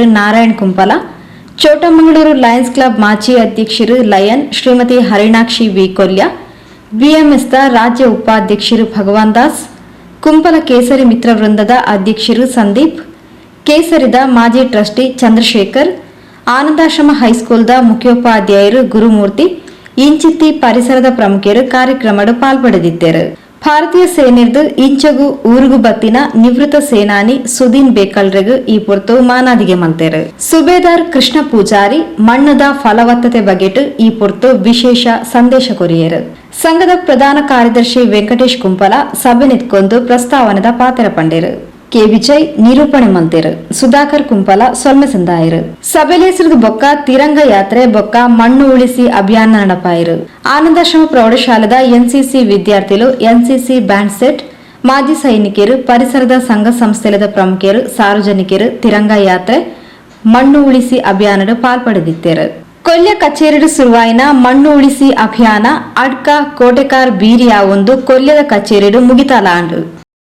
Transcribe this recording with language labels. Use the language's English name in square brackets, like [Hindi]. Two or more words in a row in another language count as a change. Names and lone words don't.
[Tulu] ನಾರಾಯಣ್ ಕುಂಪಲ, ಚೋಟಮಂಗಳೂರು ಲಯನ್ಸ್ ಕ್ಲಬ್ ಮಾಜಿ ಅಧ್ಯಕ್ಷರು ಲಯನ್ ಶ್ರೀಮತಿ ಹರಿಣಾಕ್ಷಿ ವಿ ಕೊಲ್ಯ, ಬಿಎಂಎಸ್ದ ರಾಜ್ಯ ಉಪಾಧ್ಯಕ್ಷರು ಭಗವಾನ್ ದಾಸ್, ಕುಂಪಲ ಕೇಸರಿ ಮಿತ್ರ ವೃಂದದ ಅಧ್ಯಕ್ಷರು ಸಂದೀಪ್, ಕೇಸರಿದ ಮಾಜಿ ಟ್ರಸ್ಟಿ ಚಂದ್ರಶೇಖರ್, ಆನಂದಾಶ್ರಮ ಹೈಸ್ಕೂಲ್ದ ಮುಖ್ಯೋಪಾಧ್ಯಾಯರು ಗುರುಮೂರ್ತಿ, ಇಂಚಿತ್ತಿ ಪರಿಸರದ ಪ್ರಮುಖರು ಕಾರ್ಯಕ್ರಮದ ಪಾಲ್ಪಡೆದಿದ್ದರು. ಭಾರತೀಯ ಸೇನೆರ್ದು ಇಂಚಗು ಊರುಗು ಬತ್ತಿನ ನಿವೃತ್ತ ಸೇನಾನಿ ಸುದೀನ್ ಬೇಕಲ್ರಿಗೂ ಈ ಪೊರ್ತು ಮಾನಾದಿಗೆ ಮಲ್ತೇರು. ಸುಬೇದಾರ್ ಕೃಷ್ಣ ಪೂಜಾರಿ ಮಣ್ಣದ ಫಲವತ್ತತೆ ಬಗೆಟ್ ಈ ಪೊರ್ತು ವಿಶೇಷ ಸಂದೇಶ ಕೊರಿಯರು. ಸಂಘದ ಪ್ರಧಾನ ಕಾರ್ಯದರ್ಶಿ ವೆಂಕಟೇಶ್ ಕುಂಪಲ ಸಭೆ ನಿತ್ಕೊಂಡು ಪ್ರಸ್ತಾವನೆದ ಪಾತ್ರ ಪಂಡೇರು. ಕೆ ವಿಜಯ್ ನಿರೂಪಣೆ ಮಲ್ತೇರು. ಸುಧಾಕರ್ ಕುಂಪಲ ಸೊಲ್ಮೆ ಸಂದಾಯರು. ಸಭೆಲೆ ಹೆಸರು ಬೊಕ್ಕ ತಿರಂಗ ಯಾತ್ರೆ ಬೊಕ್ಕ ಮಣ್ಣು ಉಳಿಸಿ ಅಭಿಯಾನ ನಡಪಾಯಿರು. ಆನಂದಾಶ್ರಮ ಪ್ರೌಢಶಾಲೆದ ಎನ್ಸಿಸಿ ವಿದ್ಯಾರ್ಥಿಗಳು ಎನ್ಸಿಸಿ ಬ್ಯಾಂಡ್ ಸೆಟ್, ಮಾಜಿ ಸೈನಿಕರು, ಪರಿಸರದ ಸಂಘ ಸಂಸ್ಥೆಲದ ಪ್ರಮುಖರು, ಸಾರ್ವಜನಿಕರು ತಿರಂಗ ಯಾತ್ರೆ ಮಣ್ಣು ಉಳಿಸಿ ಅಭಿಯಾನದ ಪಾಲ್ಪಡೆದಿದ್ದರು. ಕೊಲ್ಯ ಕಚೇರಿ ಸುರುವಾಯಿನ ಮಣ್ಣು ಉಳಿಸಿ ಅಭಿಯಾನ ಅಡ್ಕ ಕೋಟೆಕಾರ್ ಬೀರಿಯ ಒಂದು ಕೊಲ್ಯದ ಕಚೇರಿ ಮುಗಿತಲಾಂಡು.